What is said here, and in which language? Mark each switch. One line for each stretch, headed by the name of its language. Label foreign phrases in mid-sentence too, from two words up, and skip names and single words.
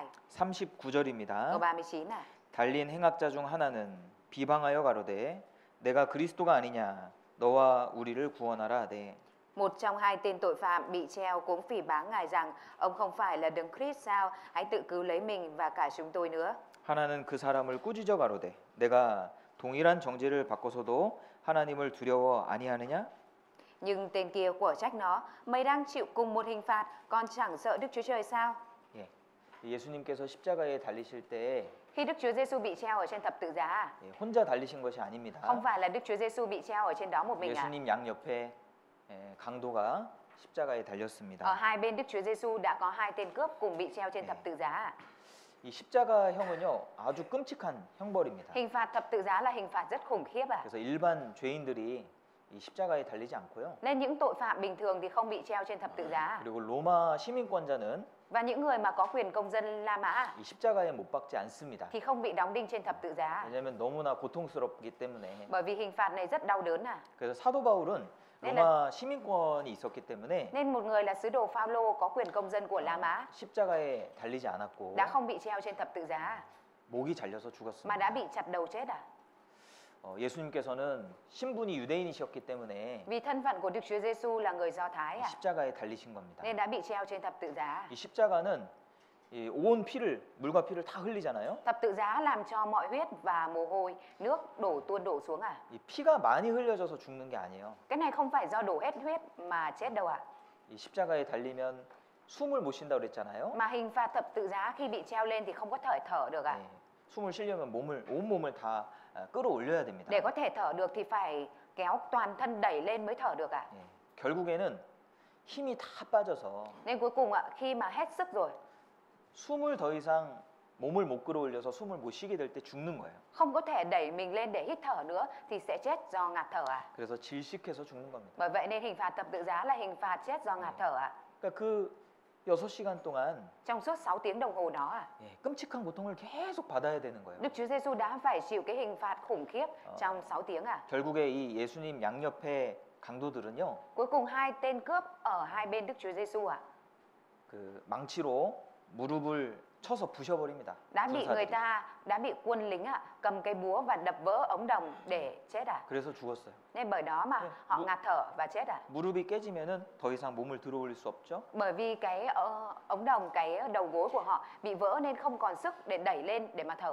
Korean: 39절입니다.
Vietnamese: Câu 39 ạ.
Korean: 달린 행악자 중 하나는 비방하여 가로되 내가 그리스도가 아니냐 너와 우리를 구원하라 하되.
Vietnamese: Một trong hai tên tội phạm bị treo cũng phỉ báng Ngài rằng ông không phải là Đấng Christ sao, hãy tự cứu lấy mình và cả chúng tôi nữa.
Korean: 하나는 그 사람을 꾸짖어 가로되 내가 동일한 정죄를 받고서도 하나님을 두려워 아니하느냐?
Vietnamese: Nhưng tên kia của trách nó, mày đang chịu cùng một hình phạt, còn chẳng sợ Đức Chúa Trời sao?
Korean: 예. 예수님께서 십자가에 달리실 때
Vietnamese: Khi Đức Chúa Giêsu bị treo ở trên thập tự giá,
Korean: 예, 혼자 달리신 것이 아닙니다.
Vietnamese: không phải là Đức Chúa Giêsu bị treo ở trên đó một mình ạ.
Korean: 예수님 양 옆에 강도가 십자가에
Vietnamese: Ở
Korean: 달렸습니다.
Vietnamese: hai bên Đức Chúa Giêsu đã có hai tên cướp cùng bị treo trên thập tự giá.
Korean: 이 십자가형은요 아주 끔찍한 형벌입니다.
Vietnamese: Hình phạt thập tự giá là hình phạt rất khủng khiếp ạ.
Korean: 그래서 일반 죄인들이 이 십자가에 달리지 않고요.
Vietnamese: Nên những tội phạm bình thường thì không bị treo trên thập tự giá.
Korean: 그리고 로마 시민권자는
Vietnamese: Và những người mà có quyền công dân La Mã
Korean: 이 십자가에 못 박지 않습니다.
Vietnamese: thì không bị đóng đinh trên thập tự giá.
Korean: 왜냐하면 너무나 고통스럽기 때문에.
Vietnamese: Bởi vì hình phạt này rất đau đớn à.
Korean: 그래서 사도 바울은 로마 시민권이 있었기 때문에
Vietnamese: Nên một người là sứ đồ Phaolô có quyền công dân của La Mã
Korean: 십자가에 달리지 않았고
Vietnamese: đã không bị treo trên thập tự giá
Korean: 목이 잘려서
Vietnamese: mà đã
Korean: 죽었습니다.
Vietnamese: bị chặt đầu chết à.
Korean: 예수님께서는 신분이 유대인이셨기 때문에
Vietnamese: Vì thân phận của Đức Chúa Giêsu là người Do Thái
Korean: 이
Vietnamese: à,
Korean: 십자가에 달리신 겁니다.
Vietnamese: nên đã bị treo trên thập tự giá.
Korean: 이 십자가는 이 온 피를 물과 피를 다 흘리잖아요.
Vietnamese: Thập tự giá làm cho mọi huyết và mồ hôi, nước đổ xuống à.
Korean: 이 피가 많이 흘려져서 죽는 게 아니에요.
Vietnamese: Cái này không phải do đổ hết huyết mà chết đâu ạ.
Korean: 이 십자가에 달리면 숨을 못 쉰다고 그랬잖아요.
Vietnamese: Mà hình phạt thập tự giá khi bị treo lên thì không có thể thở được ạ.
Korean: 네, 숨을 쉬려면 온 몸을 다 끌어올려야 됩니다.
Vietnamese: Để có thể thở được thì phải kéo toàn thân đẩy lên mới thở được ạ.
Korean: 네, 결국에는 힘이 다 빠져서
Vietnamese: Nên cuối cùng ạ, khi mà hết sức rồi,
Korean: 숨을 더 이상 몸을 못 끌어올려서 숨을 못 쉬게 될 때 죽는 거예요.
Vietnamese: không có thể đẩy mình lên để hít thở nữa thì sẽ chết do ngạt thở ạ.
Korean: 그래서 질식해서 죽는 겁니다.
Vietnamese: Bởi vậy nên hình phạt thập tự giá là hình phạt chết do ngạt thở ạ.
Korean: 그러니까 그 6시간 동안
Vietnamese: Trong suốt 6 tiếng đồng hồ đó
Korean: 끔찍한 고통을 계속 받아야 되는 거예요.
Vietnamese: Đức Chúa Giêsu đã phải chịu cái hình phạt khủng khiếp trong 6 tiếng
Korean: 결국에 이 예수님 양옆에 강도들은요.
Vietnamese: Cuối cùng hai tên cướp ở hai bên Đức Chúa Giêsu
Korean: 그 망치로 무릎을 쳐서 부셔버립니다.
Vietnamese: đã bị quân lính cầm cây búa và đập vỡ ống đồng để chết
Korean: 그래서 죽었어요.
Vietnamese: Nên bởi đó mà họ ngạt thở và chết
Korean: 무릎이 깨지면은 더 이상 몸을 들어올릴 수 없죠.
Vietnamese: Bởi vì cái ống đồng, cái đầu gối của họ bị vỡ nên không còn sức để đẩy lên để mà thở